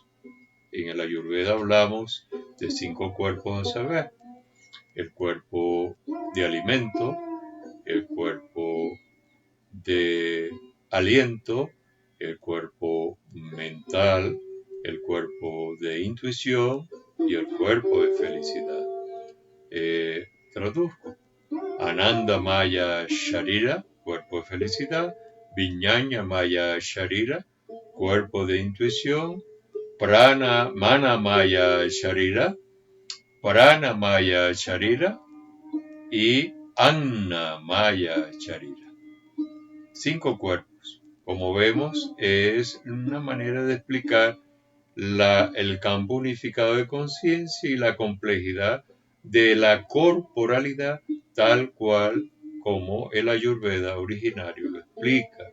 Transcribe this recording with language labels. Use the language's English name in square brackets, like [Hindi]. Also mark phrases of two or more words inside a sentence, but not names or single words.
[Spanish] En el Ayurveda hablamos de 5 cuerpos a saber: el cuerpo de alimento, el cuerpo de aliento, el cuerpo mental, el cuerpo de intuición y el cuerpo de felicidad. Traduzco: [Sanskrit] Ananda Maya Sharira, [Spanish] cuerpo de felicidad; [Sanskrit] Vijnana Maya Sharira, [Spanish] cuerpo de intuición; [Sanskrit] Prana Mana Maya Sharira, Prana Maya Sharira y Anna Maya Sharira. [Spanish] 5 cuerpos. Como vemos, es una manera de explicar el campo unificado de conciencia y la complejidad de la corporalidad, tal cual como el Ayurveda originario lo explica.